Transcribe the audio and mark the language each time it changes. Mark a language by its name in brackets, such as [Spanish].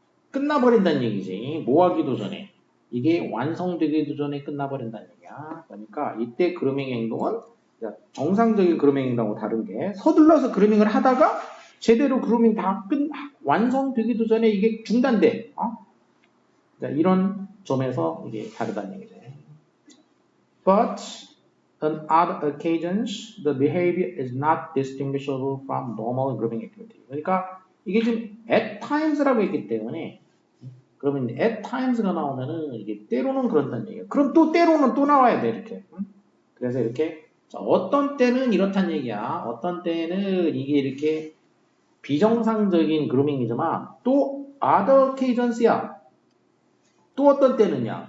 [Korean] 끝나버린다는 얘기지. 뭐 하기도 전에. 이게 완성되기도 전에 끝나버린다는 얘기야. 그러니까 이때 그루밍 행동은 정상적인 그루밍 행동하고 다른 게 서둘러서 그루밍을 하다가 제대로 그루밍 다 완성되기도 전에 이게 중단돼. 자, 이런 점에서 이게 다르다는 얘기죠. [English] But on other occasions, the behavior is not distinguishable from normal grooming activity. [Korean] 그러니까 이게 지금 at times라고 했기 때문에 그러면 at times가 나오면은 이게 때로는 그런다는 얘기예요. 그럼 또 때로는 또 나와야 돼 이렇게. 그래서 이렇게 자, 어떤 때는 이렇다는 얘기야. 어떤 때는 이게 이렇게 비정상적인 그루밍이지만 또 other occasions야. 또 어떤 때는야.